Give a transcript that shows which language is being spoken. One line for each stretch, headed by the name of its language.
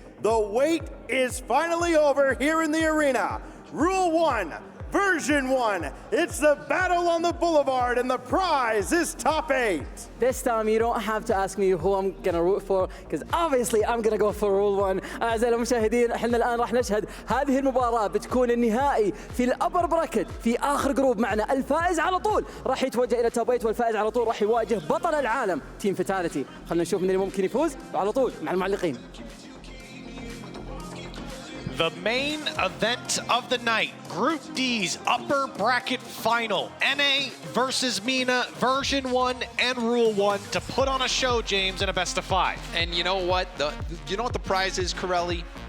English: The wait is finally over here in the arena. Rule 1, Version1. It's the battle on the boulevard, and the prize is top 8. This time you don't have to ask me who I'm gonna root for, because obviously I'm gonna go for Rule 1.
Arabic: أعزائي المشاهدين، احنا الآن راح نشهد هذه المباراة، بتكون النهائي في الأبر براكت في آخر جروب معنا. الفائز على طول راح يتوجه إلى توب 8، والفائز على طول راح يواجه بطل العالم تيم فيتاليتي. خلينا نشوف من اللي ممكن يفوز، وعلى طول مع المعلقين.
English: The main event of the night, Group D's upper bracket final. NA versus Mina, Version1 and Rule 1 to put on a show, James, in a best of 5. And you know what? The prize is, Corelli?